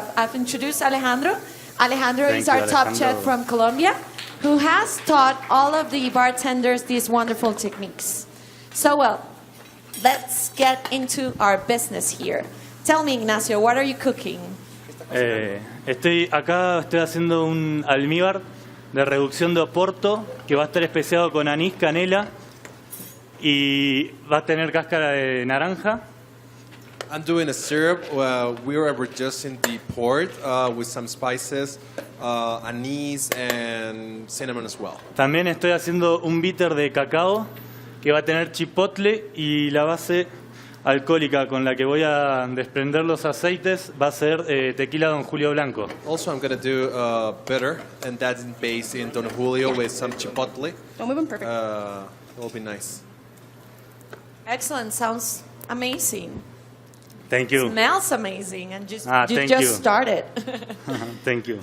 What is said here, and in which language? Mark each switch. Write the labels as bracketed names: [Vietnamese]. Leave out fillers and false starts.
[English] I've introduced Alejandro. Alejandro is our top chef from Colombia, who has taught all of the bartenders these wonderful techniques. So, well, let's get into our business here. Tell me, Ignacio, what are you cooking? [Spanish] Estoy haciendo un almíbar de reducción de Oporto que va a estar especiado con anís, canela y va a tener cáscara de naranja. [English] I'm doing a syrup. We are adjusting the port with some spices, anise and cinnamon as well. [Spanish] También estoy haciendo un bitter de cacao que va a tener chipotle y la base alcohólica con la que voy a desprender los aceites va a ser tequila Don Julio Blanco. [English] Also, I'm going to do bitter, and that's based in Don Julio with some chipotle. Don't move them, perfect. It will be nice. Excellent. Sounds amazing. Thank you. Smells amazing, and you you. started. Thank you.